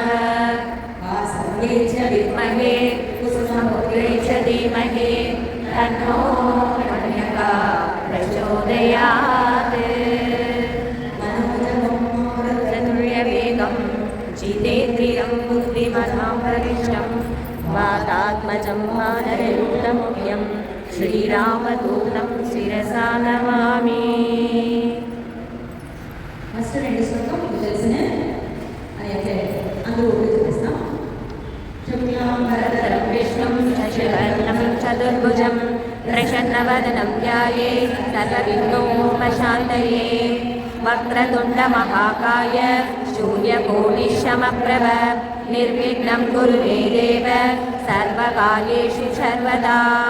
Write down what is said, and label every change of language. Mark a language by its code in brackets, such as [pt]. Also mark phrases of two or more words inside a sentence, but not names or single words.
[sa] वासवे च विद्महे कुसुममुखे च धीमहि तन्नो कन्यका प्रचोदयात्। जितेन्द्रियं बुद्धिमतां वरिष्ठं वातात्मजं वानरयूथमुख्यं श्रीरामदूतं शिरसा नमामि। [te] ఫస్ట్ రెండు శ్లోకం మీకు తెలిసిన అయితే అందరూ చూపిస్తాం. [sa] वरदं विष्णुं शशिवर्णं चतुर्भुजं प्रसन्नवदनं ध्यायेत् सर्वविघ्नोपशान्तये। वक्रतुण्डमहाकाय सूर्यकोटिसमप्रभ निर्विघ्नं कुरु मे देव सर्वकार्येषु सर्वदा।